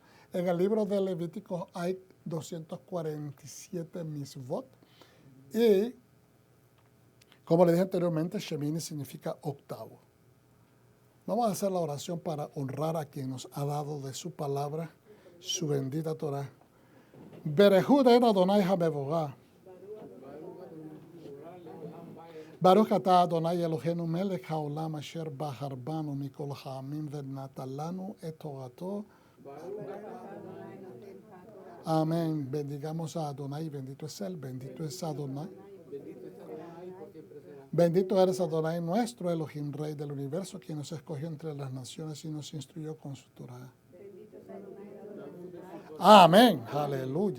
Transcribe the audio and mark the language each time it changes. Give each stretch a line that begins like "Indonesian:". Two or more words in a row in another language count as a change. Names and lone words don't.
Spanish: En el libro de Levíticos hay 247 misvot. Y, como le dije anteriormente, Shemini significa octavo. Vamos a hacer la oración para honrar a quien nos ha dado de su palabra, su bendita Torah.
Hebrew: ברכו את אדוני המבורך ברוך אתה אדוני אלוהינו מלך העולם אשר בחר בנו מכל העמים ונתן לנו את תורתו.
Spanish: Amén. Bendigamos a Adonai, bendito es Él, bendito es Adonai. Bendito eres Adonai nuestro, Elohim, Rey del universo, quien nos escogió entre las naciones y nos instruyó con su Torah. Amén. Aleluya.